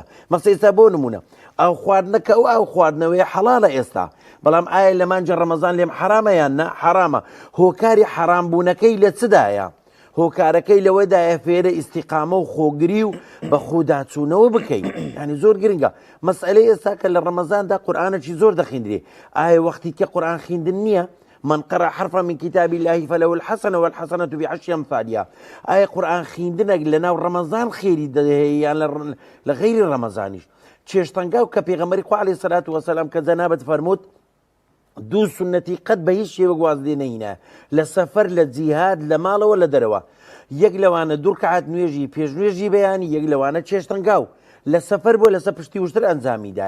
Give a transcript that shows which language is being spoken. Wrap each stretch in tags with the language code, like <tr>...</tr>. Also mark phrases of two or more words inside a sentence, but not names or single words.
<ckb>مەسە ئێستا بۆ نمونە ئەو خواردنەکە ئەو خواردنەوەی حەڵالە ئێستا، بەڵام ئایا لە مانجە ڕەمەزان لێم حرامە یان نە؟ حرامە. هۆکاری حرامبوونەکەی لە چدایە؟ هۆکارەکەی لەوەدایە فێرە ئیستیقامە و خۆگری و بە خودداچوونەوە بکەیت. ینی زۆر گرنگە. مەسئلەی ئێستا کە لە ڕەمەزاندا قورئانێکی زۆر دەخوێندرێ، ئایا وەختی کە قورئان خوێندن نییە؟</ckb> <ar>من قرأ حرفا من كتاب الله فله الحسنة والحسنة بعشر أمثالها.</ar> <ckb>آية قرآن خوێندنێک لەناو ڕەمەزان خێری دەهەیە یان لە غەیری ڕەمەزانیش. چێشتەنگاو کە پێغەمبەری خوا</ckb> <ar>عەلەیهی سەلات وەسەلام</ar> <ckb>کە جەنابەت فەرمووت دوو سنەتی قەت بە هیچ شێوە گواز لێ نەهینە، لە سەفەر، لە جیهاد، لە ماڵەوە، لە دەرەوە. یەک لەوانە دوو ڕکعات نوێژی پێشنوێژی بەیانی، یەک لەوانە چێشتەنگاو لە سەفەر بۆ لەسەر پشتی وشتر ئەنجامیدایە.</ckb>